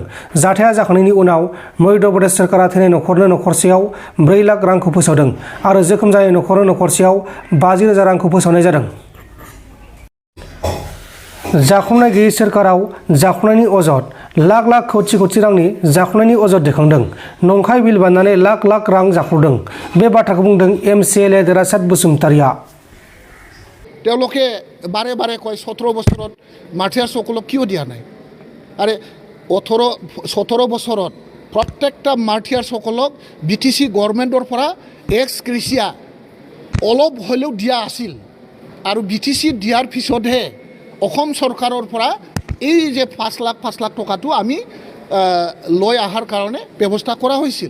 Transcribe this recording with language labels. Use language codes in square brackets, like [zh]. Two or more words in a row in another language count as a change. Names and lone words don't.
[brx] जाथाया जाखांनायनि उनाव मध्य प्रदेश सोरखारा थैनाय नखरनो नखरसेयाव 4 लाख रांखौ फोसावदों आरो जोखोम जानाय नखरनो नखरसेयाव 50,000 रांखौ फोसावनाय जादों। जाखुंनाय गैयै सोरखाराव जाखुंनायनि अजद लाख लाख कौटि रांनि जाखुंनायनि अजद दैखांदों। नंखाय बिल बानायनानै लाख लाख रां जाख्ल'दों। बे बाथ्राखौ बुंदों MCLA देरासात बसुमतारिया। [as] তেওঁলোকে বাৰে বাৰে কয় 17 বছৰত মাৰ্টিয়াৰসকলক কিয় দিয়া নাই আৰে 17 বছৰত প্ৰত্যেকটা মাৰ্টিয়াৰসকলক BTC গভৰ্ণমেণ্টৰ পৰা এক্স গ্ৰেচিয়া অলপ হ'লেও দিয়া আছিল আৰু BTC দিয়াৰ পিছতহে অসম চৰকাৰৰ পৰা এই যে 5 লাখ টকাটো আমি লৈ অহাৰ কাৰণে ব্যৱস্থা কৰা হৈছিল।